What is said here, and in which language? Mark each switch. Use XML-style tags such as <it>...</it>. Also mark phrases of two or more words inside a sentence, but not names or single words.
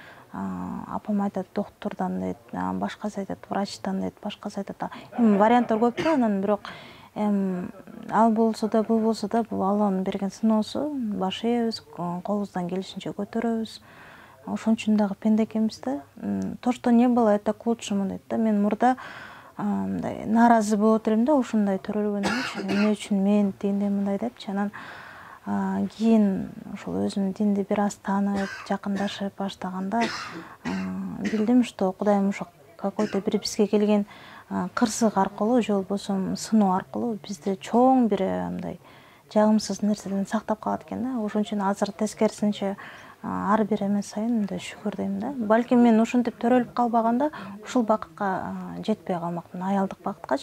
<ky>Апам айтат доктурдан дейт, башкасы айтат врачтан дейт, башкасы айтат. Варианттар көп да, анан бирок ал болсо да, бул болсо да, бул Алланын берген сыноосу. Баш ийебиз, колубуздан келишинче көтөрөбүз. Ошон үчүн дагы пенде экенбиз да.</ky> <ru>То, что не было, это к лучшему</ru> <ky>дейт да. Мен мурда мындай нааразы болуп отурмун да, ушундай төрөлгөнүмчү. Эмне үчүн мен динди мындай депчи. Анан кийин ошол өзүм динди бир аз таанып, жакындашып баштаганда билдим, что Кудайым ошо какой-то бир бизге келген кырсык аркылуу же болбосо сыноо аркылуу бизди чоң бир мындай жагымсыз нерседен сактап калат экен да. Ошон үчүн азыр тескерисинче ар бир эме сайын мындай шүгүр дейм да. Балким мен ушинтип төрөлүп калбаганда ушул бакытка жетпей калмактын, аялдык бакыткачы.</ky>